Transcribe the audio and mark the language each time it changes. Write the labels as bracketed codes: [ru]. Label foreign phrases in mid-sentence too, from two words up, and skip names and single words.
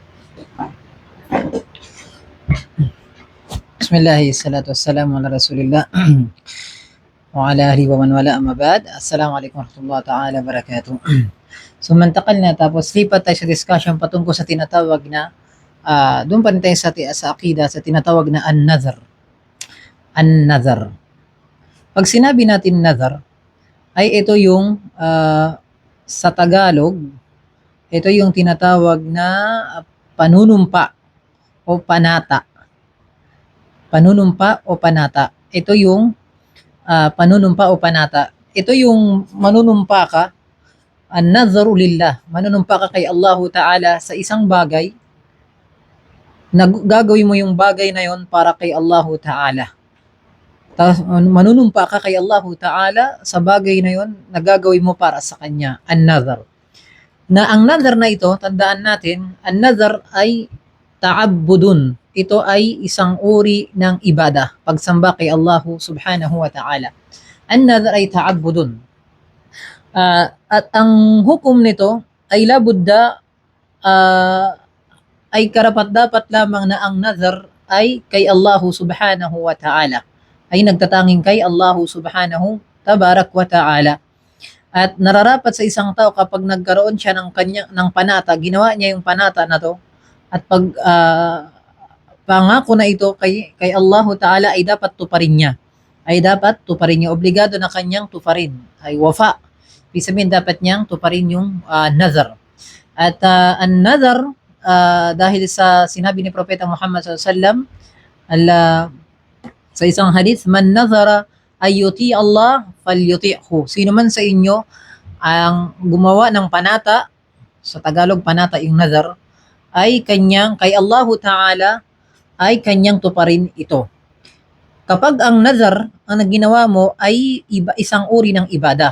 [ar] بسم الله الصلاة والسلام على رسول الله وعلى آله ومن والاه أما بعد. السلام عليكم ورحمة الله تعالى وبركاته. [tl] So mantakal na tapos lipat tayo sa discussion patungkol sa tinatawag na doon pa rin tayo sa akida sa tinatawag na an-nadhr. An-nadhr. Pag sinabi natin nadhr ay ito yung sa Tagalog ito yung tinatawag na panunumpa o panata. Panunumpa o panata. Ito yung panunumpa o panata. Ito yung manunumpa ka, [ar] النذر لله. [tl] Manunumpa ka kay [ar] الله تعالى [tl] sa isang bagay, gagawin mo yung bagay na yon para kay [ar] الله تعالى. [tl] Tapos manunumpa ka kay [ar] الله تعالى [tl] sa bagay na yon na gagawin mo para sa Kanya. An-nadhr. Na ang nadhr na ito, tandaan natin, an-nadhr ay ta'abbudun. Ito ay isang uri ng ibadah, pagsamba kay Allah [ar] سبحانه وتعالى. [tl] An-nadhr ay ta'abbudun. At ang hukom nito ay labudda ay karapat-dapat lamang na ang nadhr ay kay Allah [ar] سبحانه وتعالى. [tl] Ay nagtatanging kay Allah [ar] سبحانه تبارك وتعالى. [tl] At nararapat sa isang tao kapag nagkaroon siya ng panata, ginawa niya yung panata na to, at pag pangako na ito kay [ar] الله تعالى [tl] ay dapat tuparin niya. Ay dapat tuparin niya. Obligado na kanyang tuparin. Ay wafa. Ibig sabihin dapat niyang tuparin yung nadhr. At an-nadhr, dahil sa sinabi ni Propeta Muhammad SAW, sa isang hadith, [ar] من نذر أن يطيع الله فليطعه. [tl] Sino man sa inyo ang gumawa ng panata, sa Tagalog panata yung nadhr, ay kanyang kay [ar] الله تعالى [tl] ay kanyang tuparin ito. Kapag ang nadhr ang ginawa mo ay isang uri ng ibada.